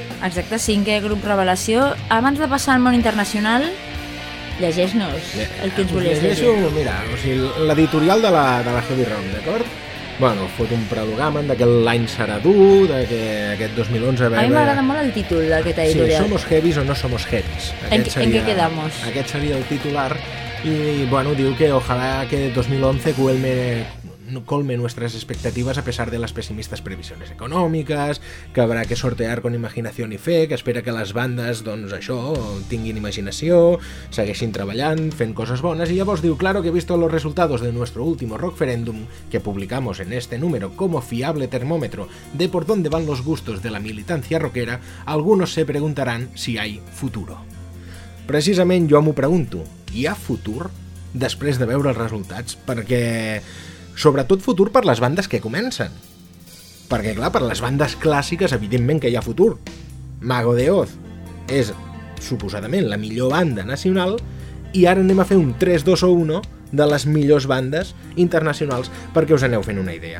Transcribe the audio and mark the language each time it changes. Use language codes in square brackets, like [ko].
[ca] Exacte, cinquè grup revelació. Abans de passar al món internacional, llegeix-nos el que ens volies llegir. Llegeixo, mira, o sigui, l'editorial de la Heavy Rock, d'acord? Bueno, fot un prelogamen que l'any serà dur, que aquest 2011... A mi m'agrada molt el títol d'aquesta editorial. Sí, [es] Somos Heavies o No Somos Heavies. [ca] En què quedamos? Aquest seria el titular. I, bueno, diu que [es] ojalá que 2011 colme nuestras expectativas a pesar de las pesimistas previsiones económicas, que habrá que sortear con imaginación y fe, que espera que [ca] les bandes, doncs això, tinguin imaginació, segueixin treballant, fent coses bones, [es] i llavors diu, claro que he visto los resultados de nuestro último rockferéndum que publicamos en este número como fiable termómetro de por dónde van los gustos de la militancia rockera, algunos se preguntarán si hay futuro. [ca] Precisament jo m'ho pregunto, hi ha futur després de veure els resultats? Perquè... sobretot futur per les bandes que comencen. Perquè, clar, per les bandes clàssiques, evidentment que hi ha futur. Mago de Oz és, suposadament, la millor banda nacional i ara anem a fer un 3-2-1 de les millors bandes internacionals perquè us aneu fent una idea.